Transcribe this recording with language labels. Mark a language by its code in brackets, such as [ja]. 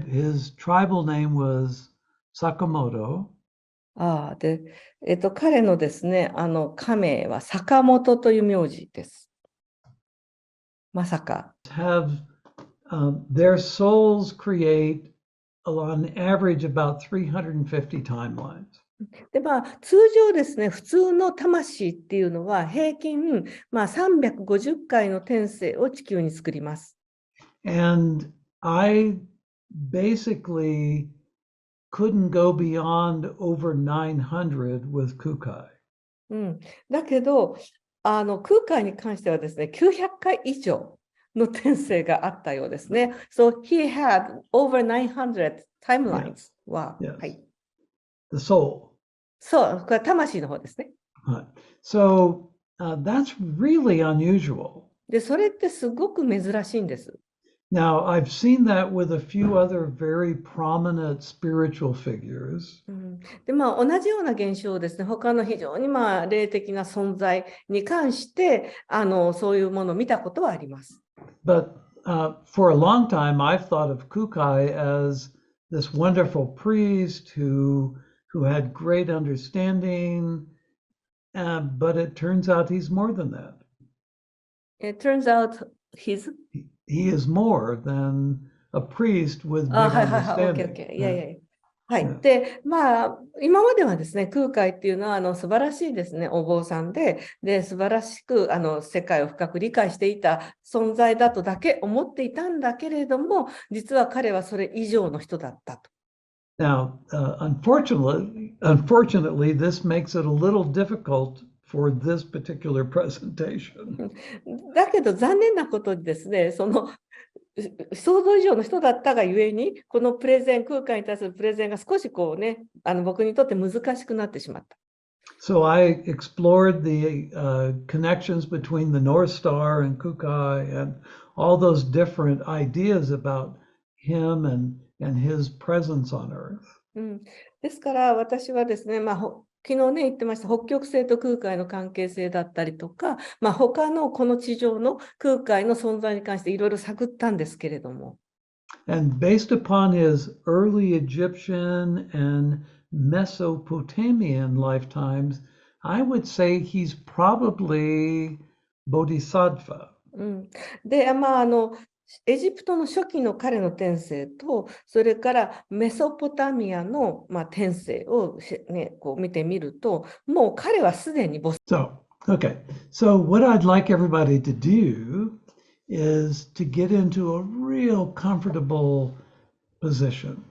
[en] his tribal name was Sakamoto. [ja] ああ、で、彼のですね、家名は坂本という名字です。まさか。 [en] Have their souls create on average about 350 timelines. [ja] で、まあ、通常ですね、普通の魂っていうのは平均、まあ、350回の転生を地球に作ります。 [en] And I basically couldn't go beyond over 900 with Kukai. [ja] うん。だけど、空海に関してはですね、900回以上の転生があったようですね。 [en] So he had over 900 timelines. [ja] は、 [en] Yes. [ja] はい。 [en] The soul. [ja] そう、これは魂の方ですね。 [en] So that's really unusual. [ja] で、それってすごく珍しいんです。 [en] Now, I've seen that with a few other very prominent spiritual figures. [ja] で、まあ、同じような現象をですね、他の非常にまあ霊的な存在に関して、そういうものを見たことはあります。 [en] But for a long time, I've thought of Kukai as this wonderful priest who had great understanding, but it turns out he's more than that. It turns out he's... He is more than a priest with [ja] あ、 [en] big [ja] はいはいはい、 [en] understanding. [ja] OK、OK。 いやいやいや。はい。 [en] Yeah. [ja] で、まあ、今まではですね、空海っていうのは素晴らしいですね、お坊さんで、素晴らしく世界を深く理解していた存在だとだけ思っていたんだけれども、実は彼はそれ以上の人だったと。 [en] Now, unfortunately, this makes it a little difficult for this particular presentation. [ja] だけど残念なことにですね、その想像以上の人だったがゆえに、このプレゼン、空海に対するプレゼンが少しこうね、僕にとって難しくなってしまった。 [en] So I explored the connections between the North Star and Kukai and all those different ideas about him and his presence on Earth. [ja] ですから私はですね、まあ、昨日ね言ってました北極星と空海の関係性だったりとか、まあ、他のこの地上の空海の存在に関していろいろ探ったんですけれども。 [en] And based upon his early Egyptian and Mesopotamian lifetimes, I would say he's probably Bodhisattva. [ja] で、まあ、エジプトの初期の彼の転生と、それからメソポタミアの、まあ、転生を、ね、こう見てみると、もう彼はすでに [en] So, okay. So what I'd like everybody to do is to get into a real comfortable position.